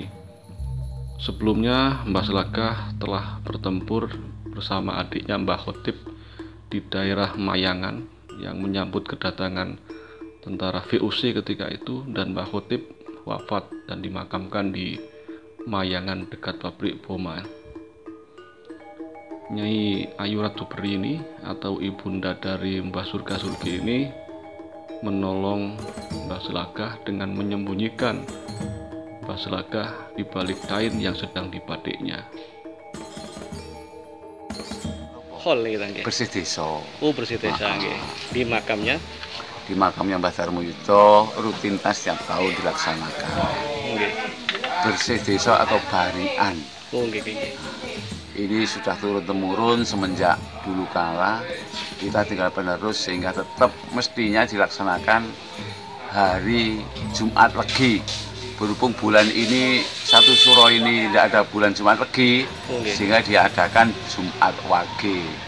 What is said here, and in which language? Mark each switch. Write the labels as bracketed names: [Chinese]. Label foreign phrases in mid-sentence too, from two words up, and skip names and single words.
[Indonesian] Sebelumnya Mbah Selagah telah bertempur bersama adiknya Mbah Khotib di daerah Mayangan yang menyambut kedatangan tentara VOC ketika itu, dan Mbah Khotib wafat dan dimakamkan di Mayangan dekat pabrik Boma. Nyai Ayu Ratu Beri ini atau ibunda dari Mbah Surga Surgi ini menolong Mbah Selagah dengan menyembunyikan Mbah Selagah di balik kain yang sedang dibatiknya. Bersih desa. Oh, bersih desa nggih. Di makamnya Mbah Darmoyudo rutinitas setiap tahun dilaksanakan. nggih. Bersih desa atau barian. [Javanese] Oh, nggih nggih. [Indonesian] Ini sudah turun-temurun semenjak dulu kala, kita tinggal penerus sehingga tetap mestinya dilaksanakan hari Jumat Legi. Berhubung bulan ini satu suro ini tidak ada bulan Jumat Legi, sehingga diadakan Jumat Wage.